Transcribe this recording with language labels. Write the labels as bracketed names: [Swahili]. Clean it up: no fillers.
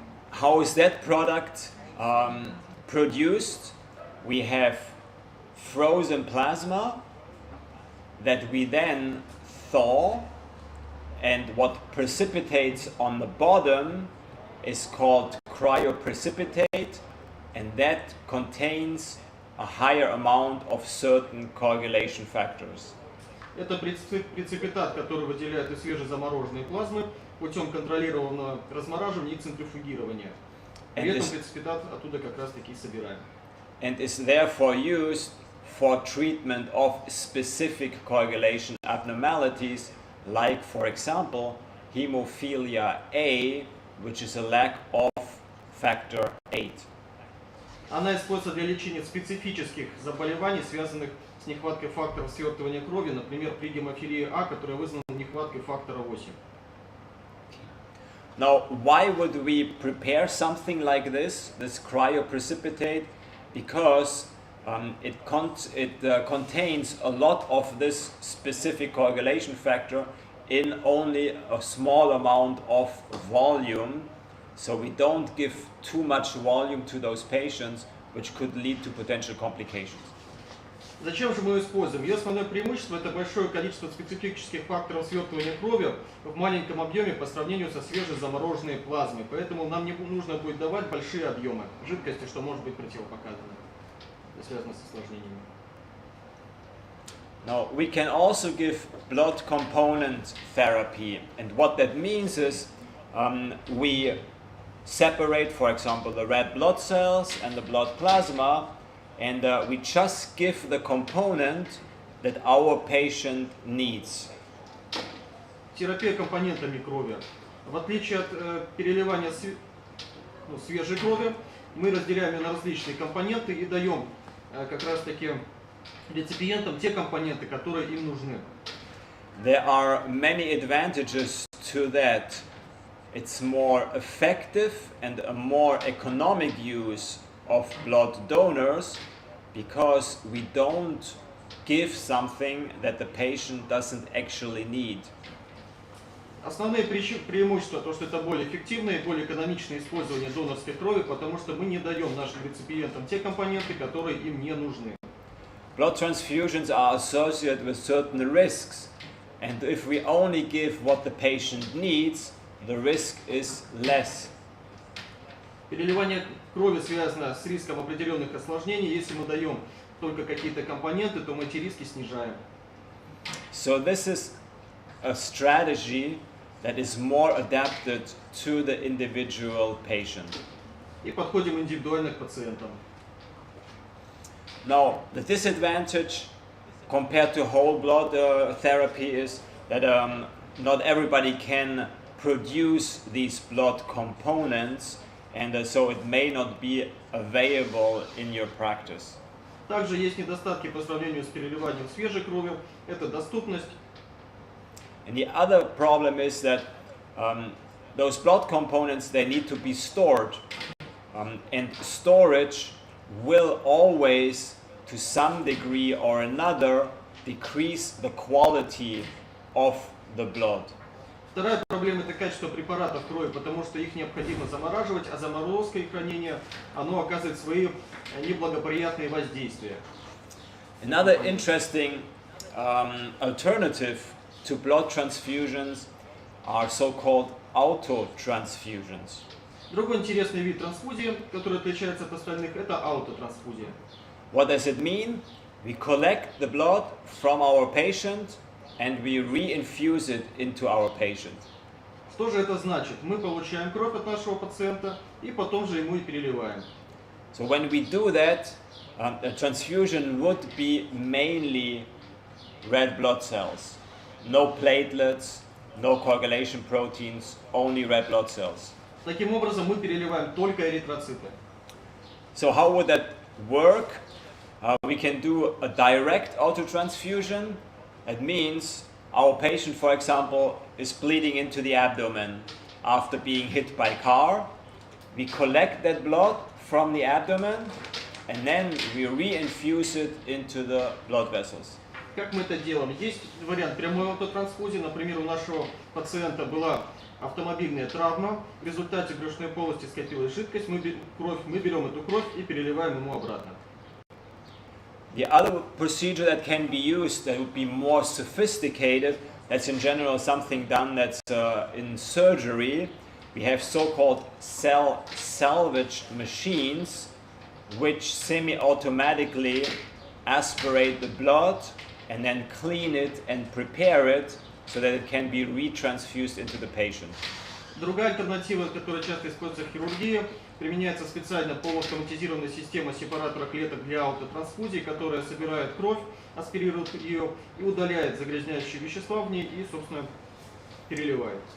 [English] How is that product produced? We have frozen plasma that we then thaw, and what precipitates on the bottom is called cryoprecipitate, and that contains a higher amount of certain coagulation factors. [Russian] Это преципитат, который выделяют из свежезамороженной плазмы путем контролированного размораживания и центрифугирования. При этом преципитат оттуда как раз таки собираем. [English] And is therefore used for treatment of specific coagulation abnormalities, like, for example, hemophilia A, which is a lack of factor 8. [Russian] Она используется для лечения специфических заболеваний, связанных с нехваткой факторов свертывания крови, например, при гемофилии А, которая вызвана нехваткой фактора 8. [English] Now, why would we prepare something like this cryoprecipitate? Because it contains a lot of this specific coagulation factor in only a small amount of volume, so we don't give too much volume to those patients, which could lead to potential complications. [Russian] Зачем же мы ее используем? Ее основное преимущество – это большое количество специфических факторов свертывания крови в маленьком объеме по сравнению со свежезамороженной плазмой. Поэтому нам не нужно будет давать большие объемы жидкости, что может быть противопоказано, связано с осложнениями. [English] Now, we can also give blood component therapy, and what that means is we separate, for example, the red blood cells and the blood plasma, and we just give the component that our patient needs. [Russian] Терапия компонентами крови. В отличие от переливания свежей крови, мы разделяем ее на различные компоненты и даем как раз таки реципиентам те компоненты, которые им нужны. [English] There are many advantages to that. It's more effective and a more economic use of blood donors, because we don't give something that the patient doesn't actually need. [Russian] Основные преимущества, то, что это более эффективное и более экономичное использование донорской крови, потому что мы не даем нашим реципиентам те компоненты, которые им не нужны. [English] Blood transfusions are associated with certain risks, and if we only give what the patient needs, the risk is less. [Russian] Переливание крови связано с риском определенных осложнений. Если мы даем только какие-то компоненты, то мы эти риски снижаем. [English] So this is a strategy that is more adapted to the individual patient. [Russian] И подходим индивидуально к пациентам. [English] Now, the disadvantage compared to whole blood therapy is that not everybody can produce these blood components, and so it may not be available in your practice. [Russian] Также есть недостатки по сравнению с переливанием свежей крови. Это доступность. [English] And the other problem is that those blood components, they need to be stored, and storage will always, to some degree or another, decrease the quality of the blood. [Russian] Вторая проблема – это качество препаратов крови, потому что их необходимо замораживать, а заморозка и хранение, оно оказывает свои неблагоприятные воздействия. [English] Another interesting alternative to blood transfusions are so-called autotransfusions. [Russian] Другой интересный вид трансфузии, который отличается от остальных, это аутотрансфузия. [English] What does it mean? We collect the blood from our patient and we reinfuse it into our patient. [Russian] Что же это значит? Мы получаем кровь от нашего пациента и потом же ему и переливаем. [English] So when we do that, a transfusion would be mainly red blood cells. No platelets, no coagulation proteins, only red blood cells. [Russian] Таким образом, мы переливаем только эритроциты. [English] So how would that work? We can do a direct autotransfusion. That means our patient, for example, is bleeding into the abdomen after being hit by a car. We collect that blood from the abdomen and then we reinfuse it into the blood vessels. [Russian] Как мы это делаем? Есть вариант прямой аутотрансфузии. Например, у нашего пациента была автомобильная травма. В результате в брюшной полости скопилась жидкость. Мы берем эту кровь и переливаем ему обратно. [English] The other procedure that can be used that would be more sophisticated, that's in general something done that's in surgery. We have so-called cell salvage machines which semi-automatically aspirate the blood and then clean it and prepare it so that it can be retransfused into the patient. [Russian] Другая альтернатива, которая часто используется в хирургии, применяется специально полуавтоматизированная система сепаратора клеток для аутотрансфузии, которая собирает кровь, аспирирует ее и удаляет загрязняющие вещества в ней и, собственно, переливает.